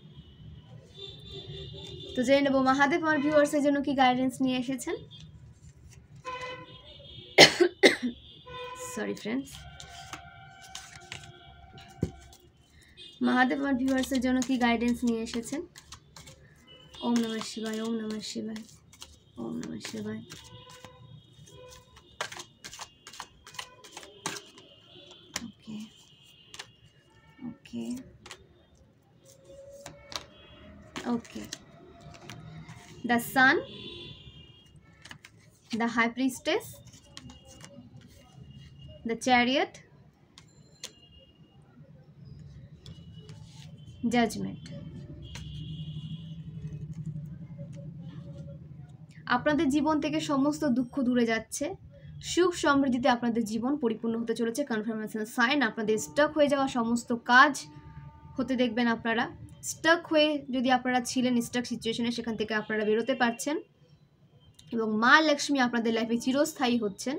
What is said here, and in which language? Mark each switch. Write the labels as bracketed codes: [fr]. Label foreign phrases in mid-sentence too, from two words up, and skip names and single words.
[bn] তো জেনে নেব মহাদেব আমার ভিউয়ার্সের জন্য কি গাইডেন্স নিয়ে এসেছেন। [en] Sorry friends. [bn] মহাদেব আমার ভিউয়ার্সের জন্য কি গাইডেন্স নিয়ে এসেছেন। [sa] ওম নমঃ শিবায়, ওম নমঃ শিবায়, ওম নমঃ শিবায়। [en] okay okay okay. The Sun, the High Priestess, the Chariot, Judgment. [bn] আপনাদের জীবন থেকে সমস্ত দুঃখ দূরে যাচ্ছে, সুখ সমৃদ্ধিতে আপনাদের জীবন পরিপূর্ণ হতে চলেছে। [en] confirmation sign. [bn] আপনাদের স্টাক হয়ে যাওয়া সমস্ত কাজ হতে দেখবেন আপনারা। স্টাক হয়ে যদি আপনারা ছিলেন [en] stuck situation, [bn] সেখান থেকে আপনারা বেরোতে পারছেন এবং মা লক্ষ্মী আপনাদের লাইফে চিরস্থায়ী হচ্ছেন।